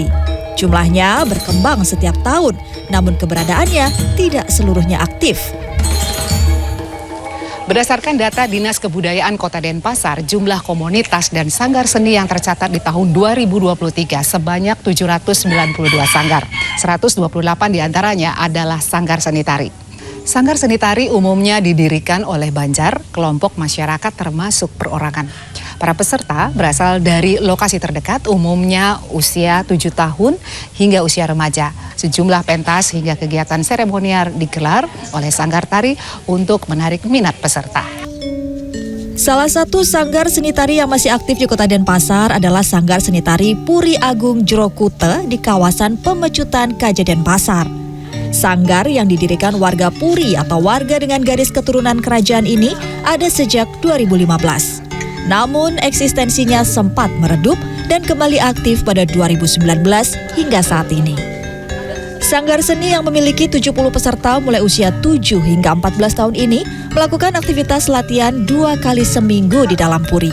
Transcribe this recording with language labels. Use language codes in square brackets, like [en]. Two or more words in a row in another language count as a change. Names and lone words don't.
[id] Jumlahnya berkembang setiap tahun, namun keberadaannya tidak seluruhnya aktif. Berdasarkan data Dinas Kebudayaan Kota Denpasar, jumlah komunitas dan sanggar seni yang tercatat di tahun 2023 sebanyak 792 sanggar. 128 diantaranya adalah sanggar seni tari. Sanggar seni tari umumnya didirikan oleh Banjar, kelompok masyarakat termasuk perorangan. Para peserta berasal dari lokasi terdekat, umumnya usia 7 tahun hingga usia remaja. Sejumlah pentas hingga kegiatan seremonial digelar oleh sanggar tari untuk menarik minat peserta. Salah satu sanggar seni tari yang masih aktif di Kota Denpasar adalah Sanggar Seni Tari Puri Agung Jero Kute di kawasan Pemecutan Kaja Denpasar. Sanggar yang didirikan warga Puri atau warga dengan garis keturunan kerajaan ini ada sejak 2015. Namun eksistensinya sempat meredup dan kembali aktif pada 2019 hingga saat ini. Sanggar seni yang memiliki 70 peserta mulai usia 7 hingga 14 tahun ini melakukan aktivitas latihan 2 kali seminggu di dalam puri.